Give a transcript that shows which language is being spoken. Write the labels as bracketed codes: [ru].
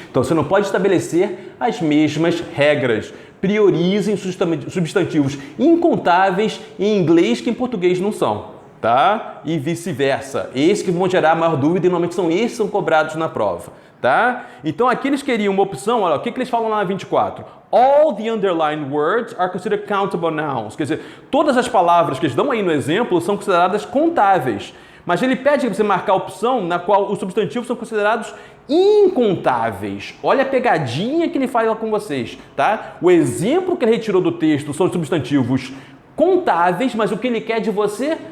[pt] Então, você não pode estabelecer as mesmas regras. Priorizem substantivos incontáveis em inglês que em português não são, tá? E vice-versa. Esses que vão gerar maior dúvida e normalmente são esses que são cobrados na prova. Tá? Então aqui eles queriam uma opção, olha, o que eles falam lá na 24? [en] All the underlined words are considered countable nouns. [pt] Quer dizer, todas as palavras que eles dão aí no exemplo são consideradas contáveis. Mas ele pede que você marcar a opção na qual os substantivos são considerados incontáveis. Olha a pegadinha que ele faz lá com vocês, tá? O exemplo que ele retirou do texto são os substantivos contáveis, mas o que ele quer de você?